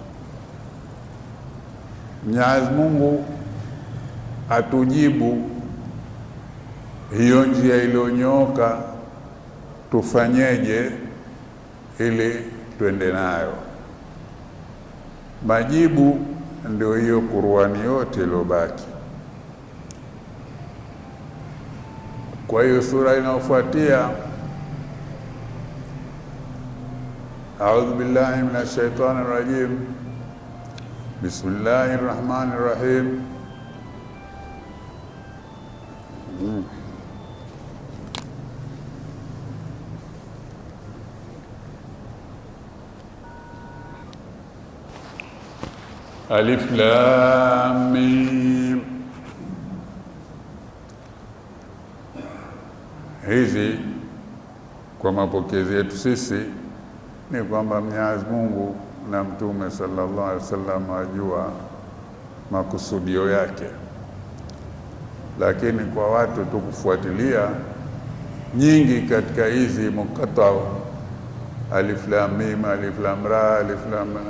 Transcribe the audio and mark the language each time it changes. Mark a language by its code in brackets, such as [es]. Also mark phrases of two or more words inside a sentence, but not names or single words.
[sw] Mwenyezi Mungu atujibu hiyo njia iliyonyooka tufanyeje ili tuende nayo. Majibu ndio hiyo Qur'ani yote iliyobaki. Kwa hiyo sura inayofuatia, [ar] أعوذ بالله من الشيطان الرجيم. بسم الله الرحمن الرحيم. ألف لام ميم. [sw] Hizi kwa mapokezi yetu sisi ni kwamba Mwenyezi Mungu na Mtume [ar] صلى الله عليه وسلم [sw] ajua makusudio yake, lakini kwa watu tu kufuatilia nyingi katika hizi mukatao [ar] ألف لام ميم، ألف لام را، ألف لام